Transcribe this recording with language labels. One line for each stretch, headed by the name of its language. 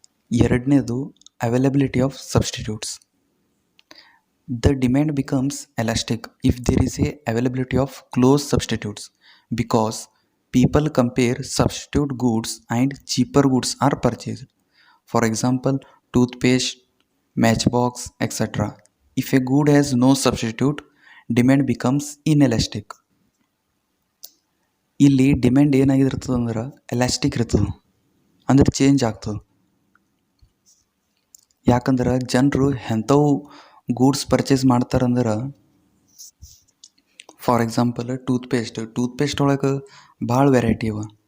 English: ಎರಡನೇದು availability of substitutes. The demand becomes elastic if there is a availability of close substitutes because people compare substitute goods and cheaper goods are purchased. For example, toothpaste, matchbox etc. If a good has no substitute, demand becomes inelastic.
Kannada: ಇಲ್ಲಿ demand ಏನಾಗಿರ್ತದೆ ಅಂದ್ರೆ elastic ಇರ್ತದೆ, ಅಂದ್ರೆ change ಆಗ್ತದೆ. ಯಾಕಂದ್ರೆ ಜನರು ಎಂಥವು goods purchase ಮಾಡ್ತಾರಂದ್ರೆ, for example toothpaste ಒಳಗೆ ಭಾಳ ವೆರೈಟಿ ಅವ.